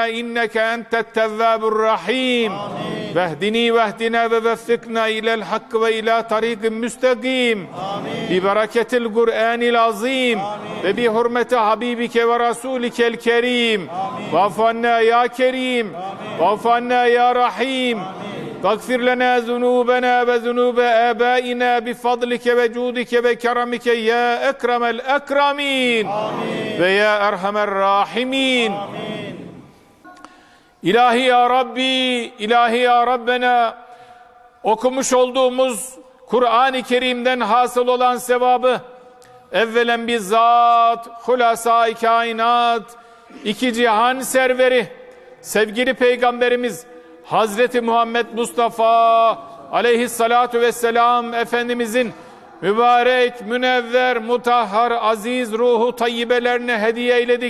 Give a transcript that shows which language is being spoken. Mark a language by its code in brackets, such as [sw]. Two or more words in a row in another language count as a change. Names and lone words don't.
[ar] إنك أنت التواب الرحيم واهدني واهدنا ووفقنا إلى الحق وإلى طريق مستقيم ببركة القرآن العظيم وبحرمة حبيبك ورسولك الكريم وفقنا يا كريم وفقنا يا رحيم فاغفر لنا ذنوبنا وذنوب آبائنا بفضلك وجودك وكرمك يا أكرم الأكرمين ويا أرحم الراحمين [tr] İlahi ya Rabbi, ilahi ya Rabbena, okumuş olduğumuz Kur'an-ı Kerim'den hasıl olan sevabı evvelen bizzat Hulasa-i Kainat, iki cihan serveri, sevgili Peygamberimiz Hazreti Muhammed Mustafa [ar] عليه الصلاة والسلام [tr] Efendimizin mübarek, münevver, mutahhar, aziz ruhu tayyibelerine hediye eyledik.